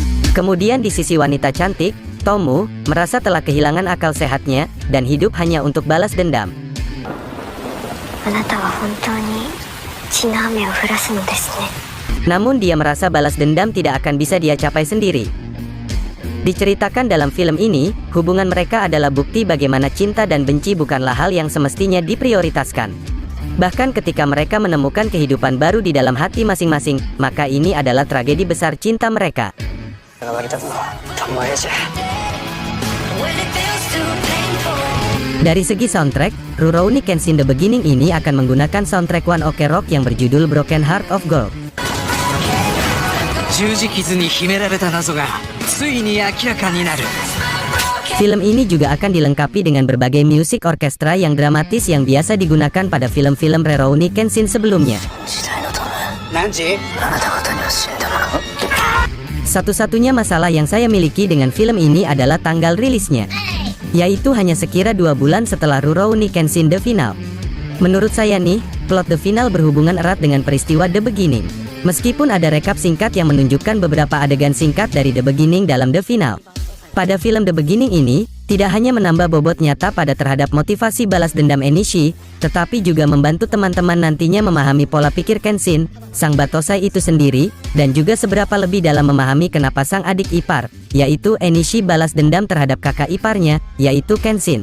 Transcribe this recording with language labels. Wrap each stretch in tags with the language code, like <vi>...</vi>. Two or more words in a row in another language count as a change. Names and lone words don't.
<id>Kemudian di sisi wanita cantik, Tomu merasa telah kehilangan akal sehatnya dan hidup hanya untuk balas dendam.</id> <ja>あなたは本当に血の雨を降らすのですね。</ja> <id>Namun dia merasa balas dendam tidak akan bisa dia capai sendiri. Diceritakan dalam film ini, hubungan mereka adalah bukti bagaimana cinta dan benci bukanlah hal yang semestinya diprioritaskan. Bahkan ketika mereka menemukan kehidupan baru di dalam hati masing-masing, maka ini adalah tragedi besar cinta mereka. Dari segi soundtrack, Rurouni Kenshin The Beginning ini akan menggunakan soundtrack One Ok Rock yang berjudul Broken Heart of Gold.</id> <ja>十字傷に秘められた謎がついに明らかになる。</ja> <id>Film ini juga akan dilengkapi dengan berbagai musik orkestra yang dramatis yang biasa digunakan pada film-film Rurouni Kenshin sebelumnya.</id> <ja>何時？</ja> <id>Satu-satunya masalah yang saya miliki dengan film ini adalah tanggal rilisnya, yaitu hanya sekira 2 bulan setelah Rurouni Kenshin The Final. Menurut saya nih, plot The Final berhubungan erat dengan peristiwa The Beginning. Meskipun ada rekap singkat yang menunjukkan beberapa adegan singkat dari The Beginning dalam The Final. Pada film The Beginning ini, tidak hanya menambah bobot nyata pada terhadap motivasi balas dendam Enishi, tetapi juga membantu teman-teman nantinya memahami pola pikir Kenshin, sang Batosai itu sendiri, dan juga seberapa lebih dalam memahami kenapa sang adik ipar, yaitu Enishi balas dendam terhadap kakak iparnya, yaitu Kenshin.</id>